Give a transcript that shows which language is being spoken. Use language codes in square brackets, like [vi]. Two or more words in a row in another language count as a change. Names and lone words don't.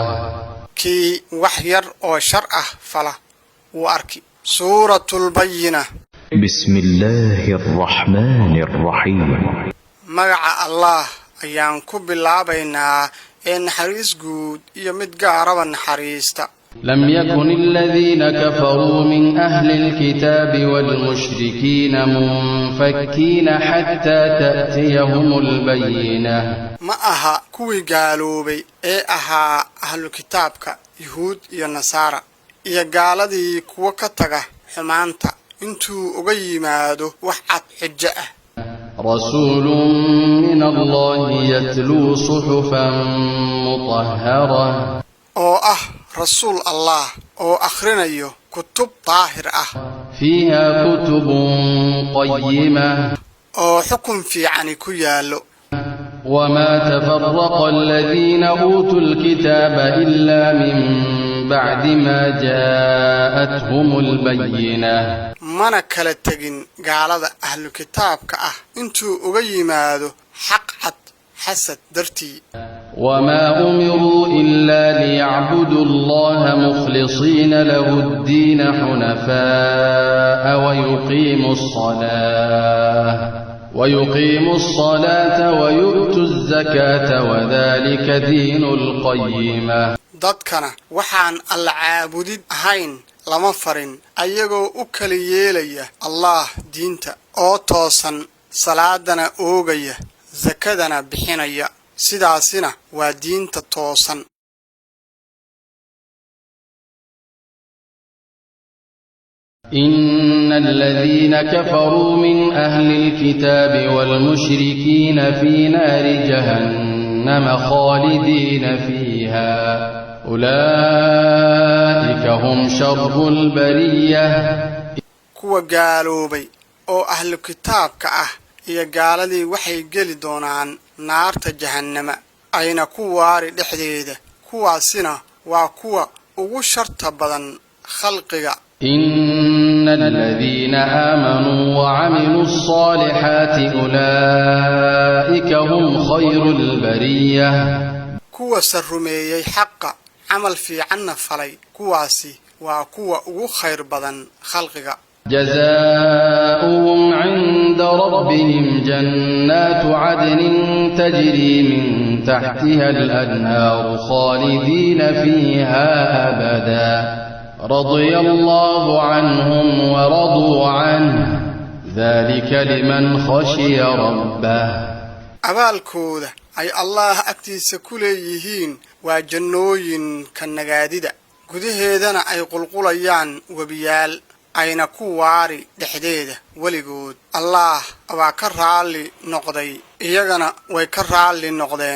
[so] kii wax yar oo shar ah fala wuu arki [ar] سورة البينة بسم الله الرحمن الرحيم [so] magaca allah ayaan ku bilaabaynaa ee naxariis guud iyo mid gaaraba naxariista [ar] لم يكن الذين كفروا من أهل الكتاب والمشركين منفكين حتى تأتيهم البينة [so] ma aha kuwii gaaloobay ee ahaa ahlu kitaabka yuhuud iyo nasaara iyo gaaladii kuwa ka taga xumaanta intuu uga yimaado wax cad xujo ah [ar] رسول من الله يتلو صحفا مطهرة [so] oo ah rasuul allah oo akhrinayo kutub daahir ah [ar] فيها كتب قيمة [so] oo xukun fiicani ku yaallo [ar] وما تفرق الذين أوتوا الكتاب إلا من بعد ما جاءتهم البينة [so] mana kala tegin gaalada ahlu kitaabka ah intuu uga yimaado xaq cad xasad dartii [ar] وما أمروا إلا ليعبدوا الله مخلصين له الدين حنفاء ويقيموا الصلاة ويؤتوا الزكاة وذلك دين القيمة [so] dadkana waxaan alla caabudid ahayn lama farin ayagoo u kala yeelaya allah diinta oo toosan salaadana oogaya sakadana bixinaya sidaasina waa diinta toosan. [ar] إن الذين كفروا من أهل الكتاب والمشركين في نار جهنم خالدين فيها أولئك هم شر البرية. [so] kuwa gaaloobay oo ahlu kitaabka ah iyo gaaladii waxay geli doonaan naarta jahannama ayna ku waari dhexdeeda. kuwaasina waa kuwa ugu sharta badan khalqiga. [ar] إن الذين آمنوا وعملوا الصالحات أولئك هم خير البرية. [so] kuwa sarumeeyay xaqa camal fiicanna falay kuwaasi waa kuwa ugu khayr badan khalqiga. [ar] جزاؤهم عند ربهم جنات عدن تجري من تحتها الأنهار خالدين فيها أبدا رضي الله عنهم ورضوا عنه ذلك لمن خشي ربه. [so] abaalkooda ay Allah agtiisa ku leeyihiin waa jannooyinka nagaadida gudaheedana ay qulqulayaan wabiyaal ayna ku waari dhexdeeda weligood. Allah waa ka raali noqday iyagana way ka raali noqdeen.